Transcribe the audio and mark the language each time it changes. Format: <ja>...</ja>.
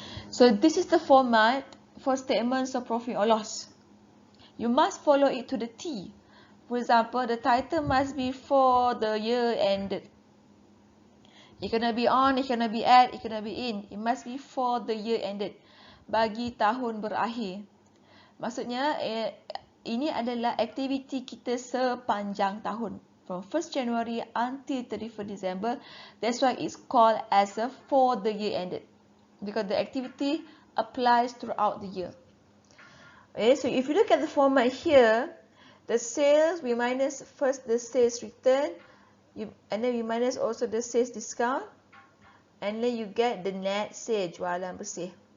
<en>So this is the format for statements of profit or loss. You must follow it to the T. For example, the title must be for the year ended. It cannot be on, it cannot be at, it cannot be in. It must be for the year ended.</en> <ms>Bagi tahun berakhir. Maksudnya, ini adalah aktiviti kita sepanjang tahun.</ms> <en>From 1st January until 31st December. That's why it's called as a for the year ended. Because the activity applies throughout the year. Okay, so if you look at the format here, the sales, we minus first the sales return, and then we minus also the sales discount, and then you get the net sales,</en> <ms>jualan bersih.</ms>